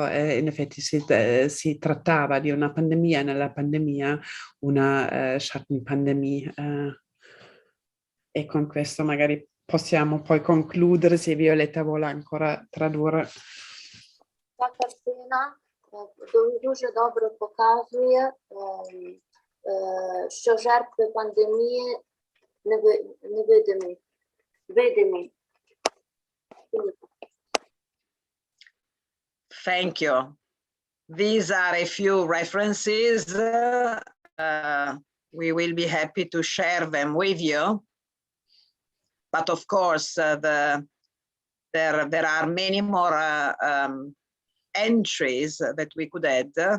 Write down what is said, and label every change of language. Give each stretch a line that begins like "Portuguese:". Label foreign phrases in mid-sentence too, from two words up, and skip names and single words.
Italian: In effetti si trattava di una pandemia, nella pandemia una Schattenpandemie, e con questo magari possiamo poi concludere, se Violetta vuole ancora tradurre.
Ukrainian: Ця картина дуже добре показує, що жертви пандемії невидимі, видимі.
English: Thank you. These are a few references. We will be happy to share them with you. But of course, there are many more entries that we could add.